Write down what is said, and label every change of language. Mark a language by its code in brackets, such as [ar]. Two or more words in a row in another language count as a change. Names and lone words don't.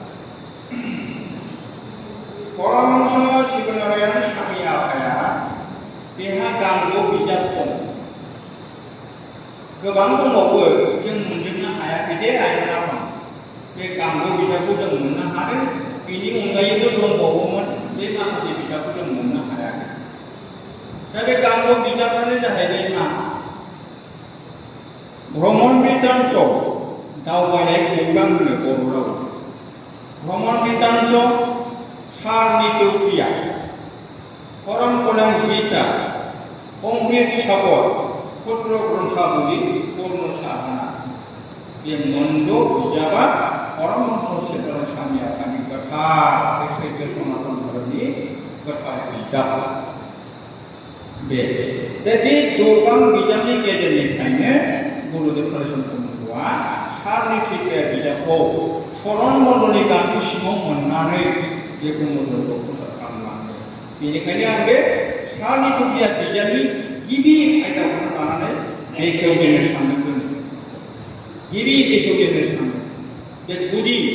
[brx] परमहंस शिवनारायण स्वामी आफाया बेहा गांगौ बिजाब दं गोबां दंबावो जों मोनजोबनो हायाखै दे आइमोना बे गांगौ बिजाबखौ जों मोननो हादों बेनि अनगायैबो दंबावोमोन बे माखासे बिजाबखौ जों मोननो हायाखै दा बे गांगौ बिजाबानो जाहैबाय मा भ्रमण वृत्तान्त दावबायनाय खौरां होनो बर' राव भ्रमण वृत्तान्त सारनि चुक्तिया परम कल्याण गीता अमृत सागर पुत्र ग्रन्थावली पूर्ण साधना बे मोनद' बिजाबा परमहंस शिवनारायण स्वामी आफानि गोथार बे सैथो सनातन धोरोमनि गोथार बिजाब बे गोबां बिजाबनि गेजेरनिफ्रायनो गुरुदेव कालीचरण ब्रह्मआ सारनि चुक्तिया बिजाबखौ चरण मण्डलनि गांखौ सिङाव मोननानै बे ब्रह्म धर्मखौ प्रसार खालामलांदों बेनिखायनो आं बे सारनि चुक्तिया बिजाबनि गिबि आयदाखौनो लानानै बेखेवजेननो सानदों गिबि बेखेवजेननो सानदों बे गुदि